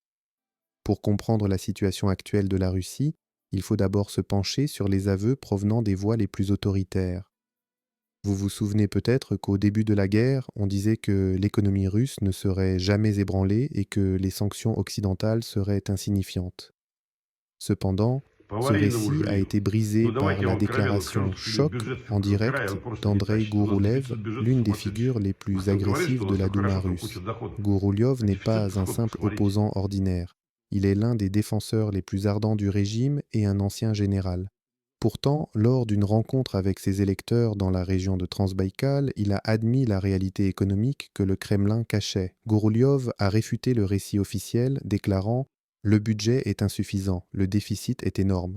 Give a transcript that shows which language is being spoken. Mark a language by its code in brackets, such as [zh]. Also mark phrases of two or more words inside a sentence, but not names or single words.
[fr] Pour comprendre la situation actuelle de la Russie, il faut d'abord se pencher sur les aveux provenant des voix les plus autoritaires. Vous vous souvenez peut-être qu'au début de la guerre, on disait que l'économie russe ne serait jamais ébranlée et que les sanctions occidentales seraient insignifiantes. Cependant, ce [ru] Поваренному [fr] récit a [ru] жулик. [fr] été brisé [ru] Ну, [fr] par [ru] давайте я [fr] la [ru] вам откровенно [fr] déclaration [ru] скажу, что весь [fr] choc [ru] бюджет [fr] en [ru] забираю, [fr] direct [ru] он просто не [fr] d'Andrei [ru] тащит. У нас [fr] Gouroulev, [ru] дефицит бюджета [fr] l'une des [ru] сумасшедший. [fr] figures les [ru] Вы [fr] plus [ru] только говорите, [fr] agressives [ru] что у [fr] de [ru] нас [fr] la [ru] там [fr] Douma [ru] хорошо, там куча [fr] russe. [ru] доходов. [fr] Gouroulev [ru] А [fr] n'est [ru] дефицит, [fr] pas un [ru] вы [fr] simple [ru] посмотрите. [fr] opposant ordinaire. Il est l'un des défenseurs les plus ardents du régime et un ancien général. Pourtant, lors d'une rencontre avec ses électeurs dans la région de Transbaïkal, il a admis la réalité économique que le Kremlin cachait. Gourouliov a réfuté le récit officiel, déclarant « Le budget est insuffisant, le déficit est énorme.